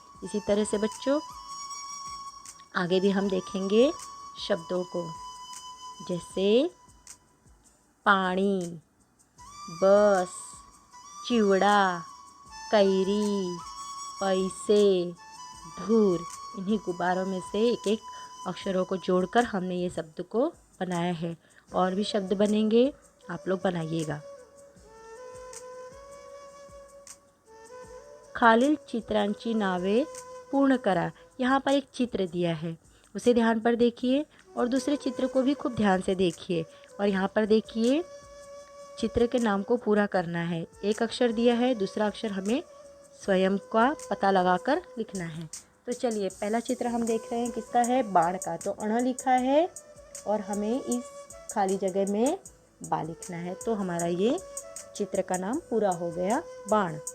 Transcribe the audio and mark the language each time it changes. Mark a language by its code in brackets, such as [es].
[hi] इसी तरह से बच्चों आगे भी हम देखेंगे शब्दों को, जैसे पानी, बस, चिवड़ा, कैरी, पैसे, धूर। इन्हीं गुब्बारों में से एक एक अक्षरों को जोड़कर हमने ये शब्द को बनाया है। और भी शब्द बनेंगे, आप लोग बनाइएगा। [mr] खालील चित्रांची नावे पूर्ण करा। [hi] यहाँ पर एक चित्र दिया है, उसे ध्यान पर देखिए और दूसरे चित्र को भी खूब ध्यान से देखिए। और यहाँ पर देखिए चित्र के नाम को पूरा करना है। एक अक्षर दिया है, दूसरा अक्षर हमें स्वयं का पता लगाकर लिखना है। तो चलिए पहला चित्र हम देख रहे हैं, किसका है? बाण का। तो अण लिखा है और हमें इस खाली जगह में बा लिखना है, तो हमारा ये चित्र का नाम पूरा हो गया, बाण।